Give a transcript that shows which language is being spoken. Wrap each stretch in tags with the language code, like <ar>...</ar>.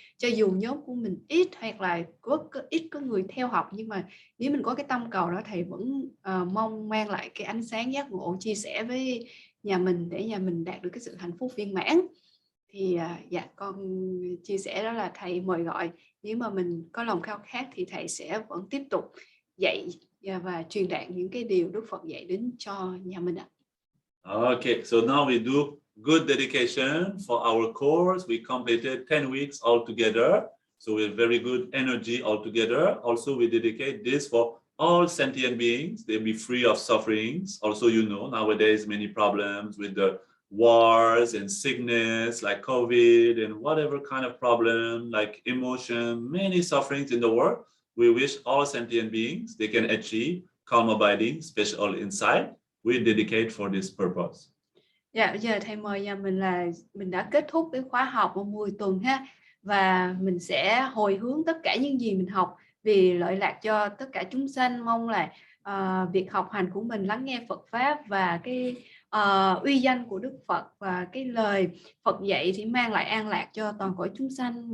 <vi>Cho dù nhóm của mình ít hoặc là ít có người theo học, nhưng mà nếu mình có cái tâm cầu đó, thầy vẫn mong mang lại cái ánh sáng giác ngộ, chia sẻ với nhà mình để nhà mình đạt được cái sự hạnh phúc viên mãn. Thì dạ, con chia sẻ đó là thầy mời gọi, nếu mà mình có lòng khao khát thì thầy sẽ vẫn tiếp tục dạy và truyền đạt những cái điều Đức Phật dạy đến cho nhà mình ạ.</vi> <en>Okay, so now we do good dedication for our course. We completed 10 weeks altogether, so we have very good energy altogether. Also, we dedicate this for all sentient beings. They'll be free of sufferings. Also, you know, nowadays many problems with the wars and sickness like COVID and whatever kind of problem like emotion, many sufferings in the world. We wish all sentient beings they can achieve calm abiding, special insight. We dedicate for this purpose.</en> <vi>Dạ, giờ thầy mời nhà mình là mình đã kết thúc cái khóa học 10 tuần ha, và mình sẽ hồi hướng tất cả những gì mình học vì lợi lạc cho tất cả chúng sanh. Mong là việc học hành của mình lắng nghe Phật Pháp và cái uy danh của Đức Phật và cái lời Phật dạy thì mang lại an lạc cho toàn cõi chúng sanh.</vi>